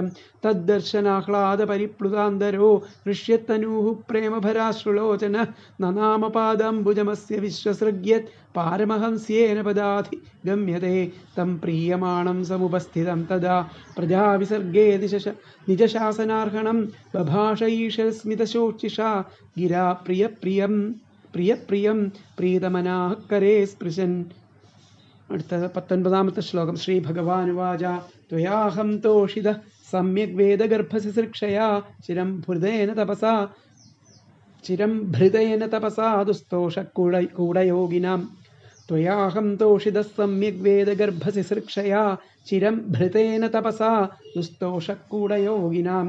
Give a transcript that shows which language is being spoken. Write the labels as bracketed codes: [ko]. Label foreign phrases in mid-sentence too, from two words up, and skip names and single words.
[sa] तद्दर्शनाह्लादपरिप्लुतान्तरो हृष्यत्तनूः प्रेमभराश्रुलोचन ननामपादाम्बुजमस्य विश्वसृग्यत् पारमहंस्येन पदाधि गम्यते तं प्रीयमाणं समुपस्थितं तदा प्रजाविसर्गे निजशासनार्हणं बभाषईशस्मितशोचिषा गिरा प्रियप्रियं प्रीतमनाः करे स्पृशन्. [ml] അടുത്തത് 19ാമത്തെ ശ്ലോകം. [sa] ശ്രീ ഭഗവാനുവാച. ത്വയാഹം തോഷിതഃ സമ്യഗ് വേദഗർഭസിസൃക്ഷയാ ചിരം ഭൃതേന തപസാ ദുസ്തോഷകൂടയോഗിനാം. ത്വയാഹം തോഷിതഃ സമ്യഗ് വേദഗർഭസിസൃക്ഷയാ ചിരം ഭൃതേന തപസാ ദുസ്തോഷകൂടയോഗിനാം.